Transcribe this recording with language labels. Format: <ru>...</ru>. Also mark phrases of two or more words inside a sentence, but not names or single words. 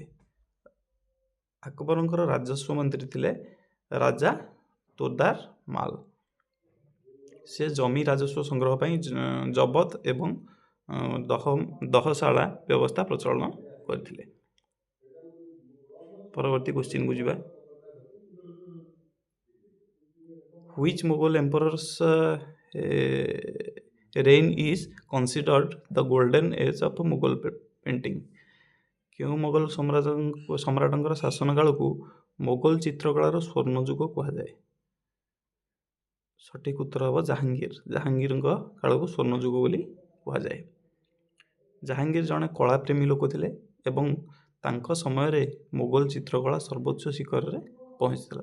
<or>ଆକବରଙ୍କର ରାଜସ୍ୱ ମନ୍ତ୍ରୀ ଥିଲେ ରାଜା ତୋଦାର ମାଲ। ସେ ଜମି ରାଜସ୍ୱ ସଂଗ୍ରହ ପାଇଁ ଜବତ ଏବଂ ଦହଶାଳା ବ୍ୟବସ୍ଥା ପ୍ରଚଳନ କରିଥିଲେ। ପରବର୍ତ୍ତୀ କ୍ୱେଶ୍ଚିନ୍କୁ ଯିବା।</or> <en>Which Mughal emperor's reign is considered the golden age of Mughal painting?</en> <or>କେଉଁ ମୋଗଲ ସମ୍ରାଟଙ୍କର ଶାସନ କାଳକୁ ମୋଗଲ ଚିତ୍ରକଳାର ସ୍ୱର୍ଣ୍ଣ ଯୁଗ କୁହାଯାଏ? ସଠିକ୍ ଉତ୍ତର ହେବ ଜାହାଙ୍ଗୀର। ଜାହାଙ୍ଗୀରଙ୍କ କାଳକୁ ସ୍ୱର୍ଣ୍ଣ ଯୁଗ ବୋଲି କୁହାଯାଏ। ଜାହାଙ୍ଗୀର ଜଣେ କଳାପ୍ରେମୀ ଲୋକ ଥିଲେ ଏବଂ ତାଙ୍କ ସମୟରେ ମୋଗଲ ଚିତ୍ରକଳା ସର୍ବୋଚ୍ଚ ଶିଖରରେ ପହଞ୍ଚିଥିଲା।</or>